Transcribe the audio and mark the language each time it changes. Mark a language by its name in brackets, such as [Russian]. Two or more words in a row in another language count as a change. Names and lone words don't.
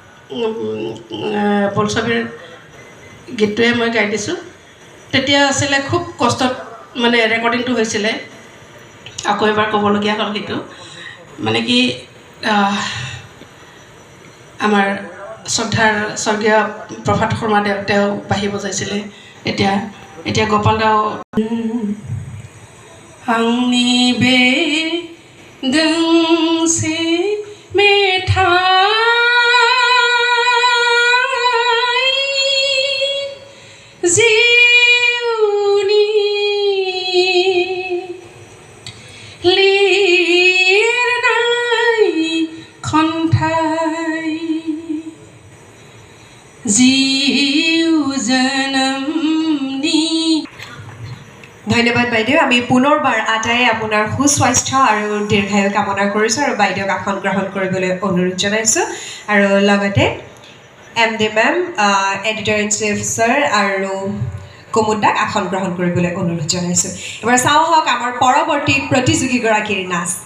[Assamese] বোলছবিৰ গীতটোৱে মই গাই দিছোঁ তেতিয়া আছিলে খুব কষ্টত মানে ৰেকৰ্ডিংটো হৈছিলে আকৌ এবাৰ ক'বলগীয়া হ'ল সেইটো মানে কি আমাৰ শ্ৰদ্ধাৰ স্বৰ্গীয় প্ৰভাত শৰ্মাদেৱ তেওঁ বাঁহী বজাইছিলে এতিয়া গোপাল দাও [Bodo] आंनि बे दोंसे मेथाइ जिउनि लिरनाय खन्थाइ जिउ जोनोमनि [Assamese] ধন্যবাদ বাইদেউ আমি পুনৰবাৰ আটাইয়ে আপোনাৰ সুস্বাস্থ্য আৰু দীৰ্ঘায়ু কামনা কৰিছোঁ আৰু বাইদেউক আসন গ্ৰহণ কৰিবলৈ অনুৰোধ জনাইছোঁ আৰু লগতে MD মেম [English] editor in chief [Assamese] ছাৰ আৰু কুমুদাক আসন গ্ৰহণ কৰিবলৈ অনুৰোধ জনাইছোঁ এবাৰ চাওঁ হওক আমাৰ পৰৱৰ্তী প্ৰতিযোগীগৰাকীৰ নাচ